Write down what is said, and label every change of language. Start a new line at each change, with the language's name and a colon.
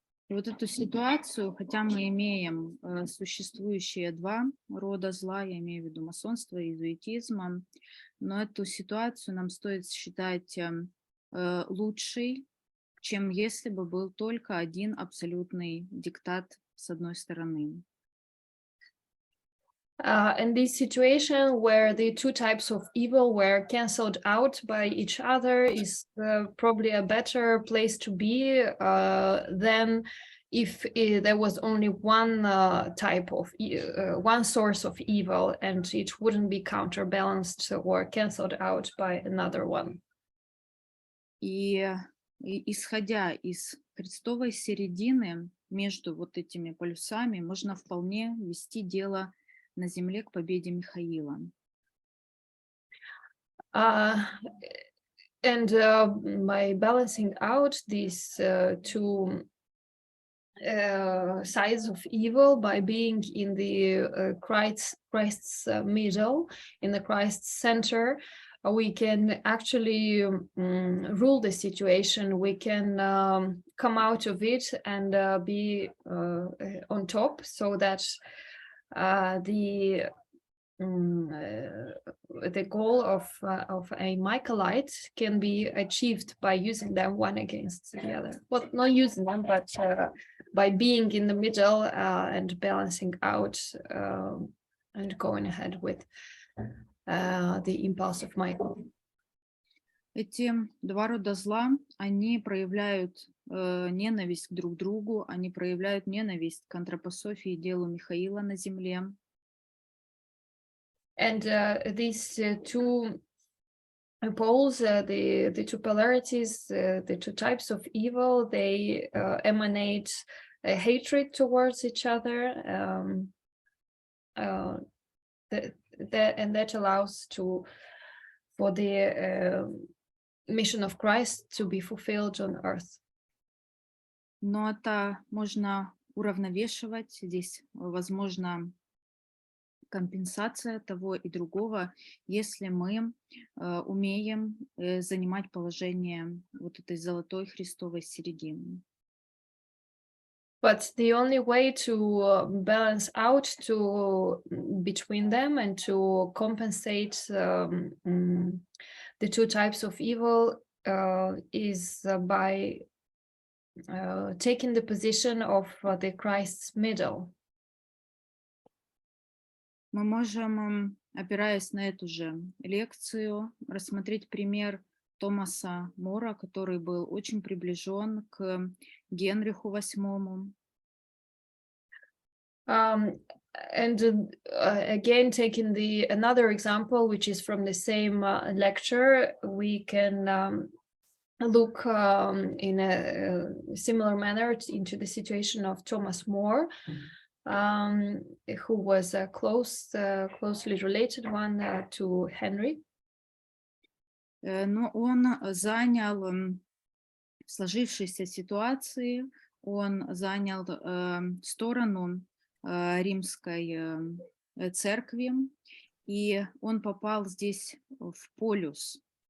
Russian: И вот эту ситуацию, хотя мы имеем существующие два рода зла, я имею в виду масонство и иезуитизм, но эту ситуацию нам стоит считать лучшей, чем если бы был только один абсолютный диктат с одной стороны.
English: And this situation where the two types of evil were cancelled out by each other is probably a better place to be than if there was only one type of one source of evil and it wouldn't be counterbalanced or cancelled out by another one.
Russian: И исходя из Христовой середины между вот этими полюсами, можно вполне вести дело на земле к победе Михаила.
English: And by balancing out these two sides of evil, by being in the Christ's middle, in the Christ's center, we can actually rule the situation. We can come out of it and be on top, so that the goal of a Michaelite can be achieved by using them one against the other. Well, not using them, but by being in the middle and balancing out and going ahead with the impulse of Michael.
Russian: Эти два рода зла, они проявляют ненависть друг к другу, они проявляют ненависть к антропософии и делу Михаила на земле.
English: And these two poles, the two polarities, the two types of evil, they emanate a hatred towards each other, and that allows for the mission of Christ to be fulfilled on earth.
Russian: Но это можно уравновешивать, здесь возможно компенсация того и другого, если мы умеем занимать положение вот этой золотой Христовой середины.
English: But the only way to balance out between them and to compensate the two types of evil is by taking the position of the Christ's middle.
Russian: Мы можем, опираясь на эту же лекцию, рассмотреть пример Томаса Мора, который был очень приближен к Генриху VIII.
English: And again, taking another example, which is from the same lecture, we can look in a similar manner into the situation of Thomas More, who was a closely related one to Henry.
Russian: Но он занял в сложившейся ситуации, он занял сторону римской церкви, и он попал здесь в полюс.